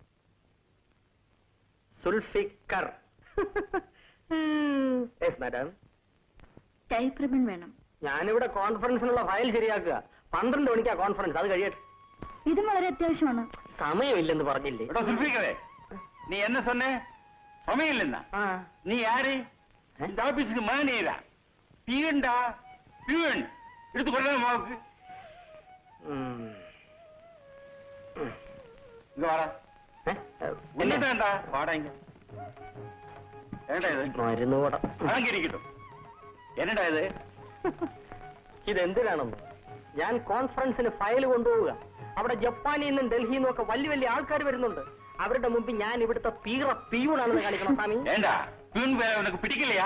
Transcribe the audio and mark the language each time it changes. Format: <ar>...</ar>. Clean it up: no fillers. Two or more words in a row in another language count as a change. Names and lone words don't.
<ml>സുൽഫിക്കർ. യെസ് മാഡം. ടൈപ്പ് റിബൺ വേണം. ഞാനിവിടെ കോൺഫറൻസിനുള്ള ഫയൽ ശരിയാക്കുക. 12 മണിക്കാ കോൺഫറൻസ്. അത് കഴിയട്ടെ. ഇതും വളരെ അത്യാവശ്യമാണ്. സമയമില്ലെന്ന് പറഞ്ഞില്ലേ? സുൽഫിക്കറെ,</ml> <ta>நீ என்ன சொன்ன? சமையல் இல்லைன்னா நீ யாரு? இந்த ஆபீஸுக்கு மேனேஜரா? பியூன்டா, பியூன். எடுத்து கொள்ள மாவுக்கு. இங்க வாடா. என்னடா வாடா இங்க. என்னடா இது?</ta> <ml>മരുന്ന് കൂട. അടങ്ങിയിരിക്കട്ടെ.</ml> <ta>என்னடா இது?</ta> <ml>ഇതെന്തിനാണെന്ന്? ഞാൻ കോൺഫറൻസിന് ഫയൽ കൊണ്ടുപോവുക. അവിടെ ജപ്പാനിൽ നിന്നും ഡൽഹിയിൽ നിന്നും ഒക്കെ വലിയ വലിയ ആൾക്കാർ വരുന്നുണ്ട്. അവരുടെ മുമ്പിൽ ഞാൻ ഇവിടുത്തെ പിയൂണാണെന്ന് കാണിക്കണം സ്വാമി.</ml> <ta>ஏண்டா பியூன் வேறெ உனக்கு பிடிக்கில்லயா?</ta>